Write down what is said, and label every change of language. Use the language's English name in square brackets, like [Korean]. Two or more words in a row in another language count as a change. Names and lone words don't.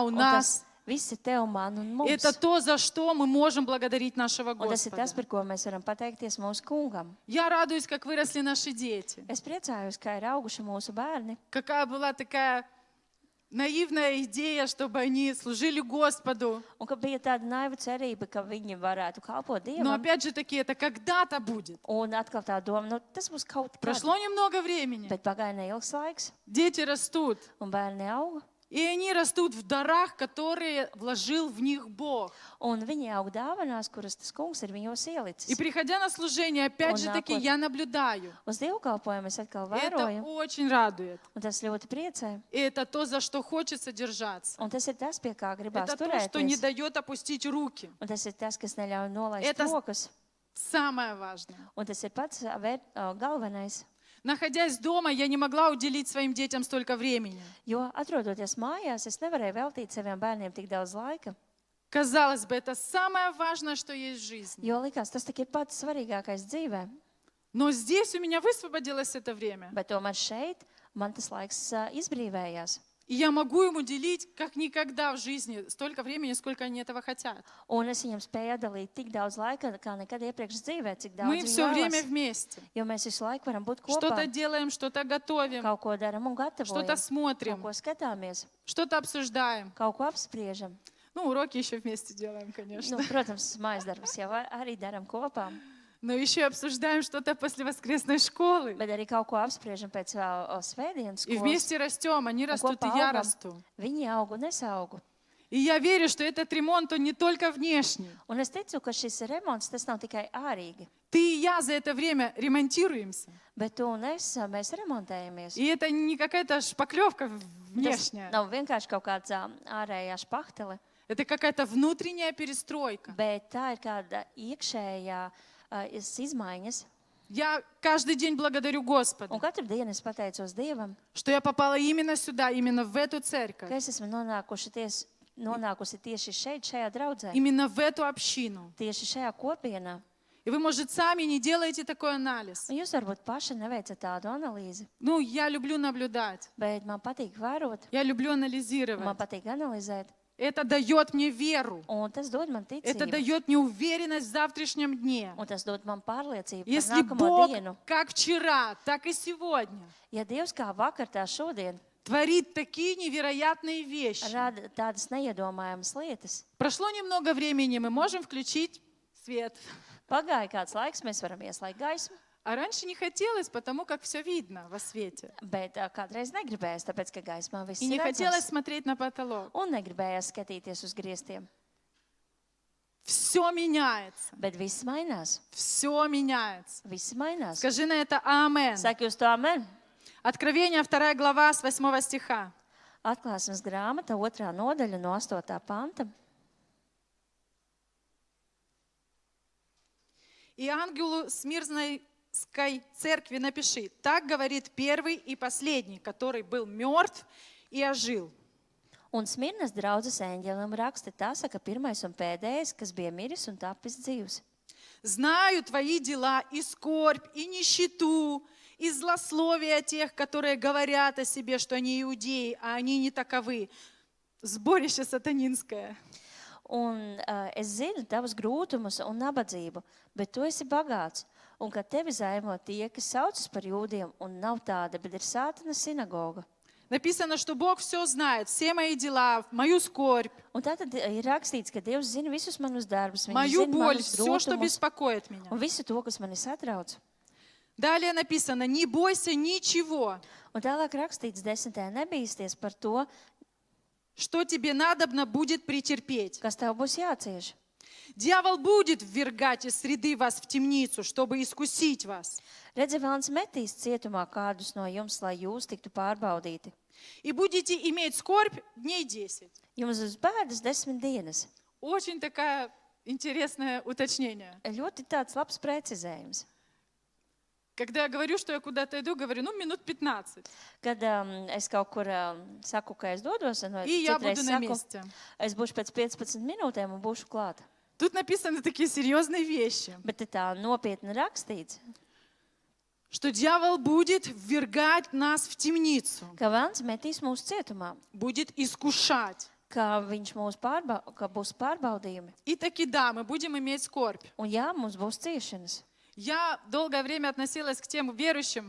[Latvian] Un [Russian] нас. [Latvian] tas viss ir tev, man un mums. [Russian] Это то, за что мы можем благодарить нашего [Latvian] Un tas ir tas, [Russian] Господа. [Latvian] par ko mēs varam pateikties mūsu kungam. [Russian] Я радуюсь, как выросли наши дети. [Latvian] Es priecājos, kā ir auguši mūsu bērni. [Russian] Какая была такая наивная идея, чтобы они служили Господу. [Latvian] Un ka bija tāda naiva cerība, ka viņi varētu kalpot [Russian] Но [Latvian] Dievam. [Russian] опять же таки, это когда-то будет. [Latvian] Un atkal tā doma, tas būs kaut kas. [Russian] Прошло немного времени. [Latvian] Bet pagāja neilgs laiks, [Russian] Дети rастут. [Latvian] un bērni auga. [Russian] И они rастут в дарах, которые вложил в них Бог. [Latvian] Un viņi aug dāvanās, kuras tas kungs ir viņos [Russian] И [Latvian] ielicis. [Russian] приходя на служение, опять Он же таки, наход. я наблюдаю. [Latvian] Uz dievkalpojumu es atkal [Russian] И это [Latvian] vēroju, [Russian] очень радует. [Latvian] un tas ļoti priecē. [Russian] И это то, за что хочется держаться. [Latvian] Un tas ir tas, pie kā gribās [Russian] Это то, что не [Latvian] turēties. [Russian] дает опустить руки. [Latvian] Un tas ir tas, kas neļauj nolaist [Russian] Это [Latvian] rokas. [Russian] Самое важное. [Latvian] Un tas ir pats galvenais. [Russian] Находясь дома, я не могла уделить своим детям столько времени. [Latvian] Jo atrodoties mājās, es nevarēju veltīt saviem bērniem tik daudz laika. [Russian] Казалось бы, это самое важное, что есть в жизни. [Latvian] Jo likās, tas tik ir pats svarīgākais dzīvē. [Russian] Но здесь у меня высвободилось это время. [Latvian] Bet tomēr šeit man tas laiks izbrīvējās. [Russian] И я могу ему делить, как никогда в жизни, столько времени, сколько они этого хотят. [Latvian] Un es viņam spēju atdalīt tik daudz laika, kā nekad iepriekš dzīvē, cik [Russian] Мы [Latvian] daudz [Russian] все [Latvian] viņi [Russian] время [Latvian] vēlas. [Russian] вместе. [Latvian] Jo mēs visu laiku varam būt [Russian] Что-то [Latvian] kopā, [Russian] делаем, что-то готовим, [Latvian] kaut ko darām un [Russian] что-то [Latvian] gatavojam, kaut [Russian] смотрим, [Latvian] ko skatāmies, [Russian] что-то обсуждаем. [Latvian] kaut ko apspriežam. [Russian] Ну, уроки еще вместе делаем, конечно. [Latvian] Nu, protams, mājas darbus jau arī darām kopā, [Russian] Но еще и обсуждаем что-то после воскресной школы. [Latvian] bet arī kaut ko apspriežam pēc svētdienas [Russian] И [Latvian] skolas. [Russian] вместе растем, они растут, и [Latvian] kopā [Russian] я [Latvian] augam. [Russian] расту. [Latvian] Viņi aug un es augu. [Russian] И я верю, что этот ремонт, он не только внешний. [Latvian] Un es ticu, ka šis remonts, tas nav tikai ārīgi, [Russian] Ты и я за это время ремонтируемся. [Latvian] bet tu un es, mēs remontējamies. [Russian] И это не какая-то шпаклевка [Latvian] Tas [Russian] внешняя. [Latvian] nav vienkārši kaut kāds ārējā špahtele, [Russian] Это какая-то внутренняя перестройка. [Latvian] bet tā ir kāda iekšējā izmaiņas. [Russian] Я каждый день благодарю Господа, [Latvian] Un katru dienu es pateicos Dievam, [Russian] что я попала именно сюда, именно в эту церковь, [Latvian] ka es esmu nonākusi tieši šeit, šajā draudzē, [Russian] именно в эту общину. [Latvian] tieši šajā kopienā. [Russian] И вы, может, сами не делаете такой анализ. [Latvian] Un jūs varbūt paši neveicat tādu analīzi, [Russian] Ну, я люблю наблюдать, [Latvian] bet man patīk vērot, [Russian] я люблю [Latvian] man [Russian] анализировать. [Latvian] patīk analizēt, [Russian] Это дает мне веру. [Latvian] un tas dod man [Russian] Это [Latvian] ticību, [Russian] дает мне уверенность в завтрашнем дне. [Latvian] un tas dod man pārliecību par [Russian] Если [Latvian] nākamo [Russian] Бог, [Latvian] dienu. [Russian] как вчера, так и сегодня, [Latvian] Ja Dievs kā vakar, tā šodien [Russian] творит такие невероятные вещи. [Latvian] rada tādas neiedomājamas lietas, [Russian] Прошло немного времени, мы можем включить свет. [Latvian] pagāja kāds laiks, mēs varam ieslēgt gaismu, [Russian] А раньше не хотелось, потому как все видно во свете. [Latvian] bet kādreiz negribējās, tāpēc, ka gaismā viss [Russian] И не [Latvian] ir [Russian] хотелось [Latvian] redzams. [Russian] смотреть на потолок. [Latvian] Un negribējās skatīties uz griestiem, [Russian] Все меняется. [Latvian] bet viss mainās. [Russian] Все меняется. [Latvian] Viss mainās. [Russian] Скажи на это Амен. [Latvian] Saki uz to amen. [Russian] Откровение 2 глава с 8 стиха. [Latvian] Atklāsmes grāmata, 2. nodaļa no 8. panta. [Russian] И ангелу Смирной церкви напиши: так говорит первый и последний, который был мертв и ожил. [Latvian] Un Smirnas draudzes eņģelim raksta, tā saka pirmais un pēdējais, kas bija miris un tapis dzīvs. [Russian] Знаю твои дела и скорбь, и нищету, и злословие тех, которые говорят о себе, что они иудеи, а они не таковы. Сборище сатанинское. [Latvian] Un es zinu tavus grūtumus un nabadzību, bet tu esi bagāts. Un kad tevi zaimo tie, kas saucas par jūdiem, un nav tāda, bet ir Sātana sinagoga. [Russian] Написано, что Бог все знает, все мои дела, мою скорбь, [Latvian] Un tātad ir rakstīts, ka Dievs zina visus manus darbus, viņš [Russian] мою [Latvian] zina [Russian] боль, [Latvian] manus [Russian] все, что [Latvian] grūtumus [Russian] беспокоит меня. [Latvian] un visu to, kas mani satrauc. [Russian] Далее написано: не бойся ничего, [Latvian] Un tālāk rakstīts 10. nebīsties par to, [Russian] что тебе надобно будет претерпеть. [Latvian] kas tev būs jācieš. [Russian] Дьявол будет ввергать из среды вас в темницу, чтобы искусить вас. [Latvian] Redzi, Vēlns metīs cietumā kādus no jums, lai jūs tiktu pārbaudīti. [Russian] И будете иметь скорбь дней 10. [Latvian] Jums uz bēdas 10 dienas. [Russian] Очень такое интересное уточнение. [Latvian] Ļoti tāds labs precizējums. [Russian] Когда я говорю, что я куда-то иду, говорю, минут 15. [Latvian] Kad es kaut kur saku, ka es dodos, un [Russian] И я [Latvian] citreiz [Russian] буду на [Latvian] saku, [Russian] месте. [Latvian] es būšu pēc 15 minūtēm un būšu klāt. [Russian] Тут написаны такие серьезные вещи, [Latvian] Bet te tā nopietni rakstīts, [Russian] что дьявол будет ввергать нас в темницу, [Latvian] ka Vēlns metīs mūsu cietumā, [Russian] будет искушать. [Latvian] ka viņš ka būs pārbaudījumi. [Russian] И таки да, мы будем иметь скорбь. [Latvian] Un jā, mums būs ciešanas. [Russian] Я долгое время относилась к тем верующим,